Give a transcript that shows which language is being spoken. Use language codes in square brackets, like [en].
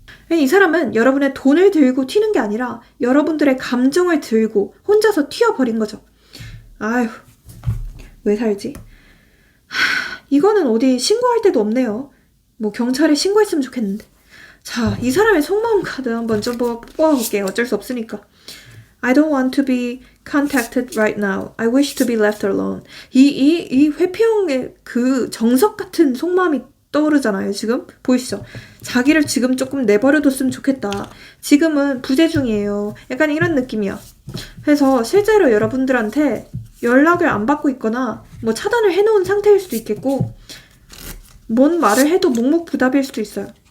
[ko] 이 사람은 여러분의 돈을 들고 튀는 게 아니라 여러분들의 감정을 들고 혼자서 튀어버린 거죠. 아휴, 왜 살지? 이거는 어디 신고할 데도 없네요. 경찰에 신고했으면 좋겠는데. 자, 이 사람의 속마음 카드 한번 좀 뽑아볼게요. 어쩔 수 없으니까. [en] I don't want to be contacted right now. I wish to be left alone. [ko] 이 회피형의 그 정석 같은 속마음이 떠오르잖아요, 지금? 보이시죠? 자기를 지금 조금 내버려뒀으면 좋겠다. 지금은 부재 중이에요. 약간 이런 느낌이야. 그래서 실제로 여러분들한테 연락을 안 받고 있거나 차단을 해놓은 상태일 수도 있겠고 뭔 말을 해도 묵묵부답일 수도 있어요.